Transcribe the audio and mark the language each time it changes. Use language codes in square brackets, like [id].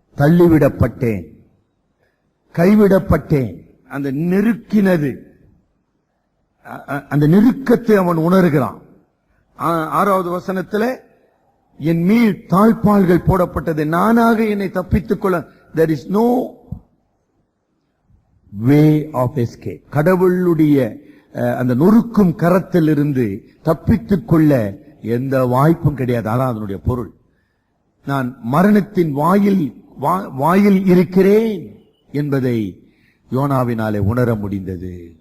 [ta] தள்ளிவிடப்பட்டேன், கைவிடப்பட்டேன். அந்த நெருக்கினது, அந்த நெருக்கத்தை அவன் உணர்கிறான். 6வது வசனத்தில் என் மீள் தாழ்பால்கள் போடப்பட்டது, நானாக என்னை தப்பித்துக் கொள்ள. [en] there is no way of escape. [ta] கடவுளுடைய அந்த நொறுக்கும் கரத்தில் இருந்து தப்பித்துக் கொள்ள எந்த வாய்ப்பும் கிடையாது. அதான் அதனுடைய பொருள். நான் மரணத்தின் வாயில் இருக்கிறேன் என்பதை யோனாவினாலே உணர முடிந்தது.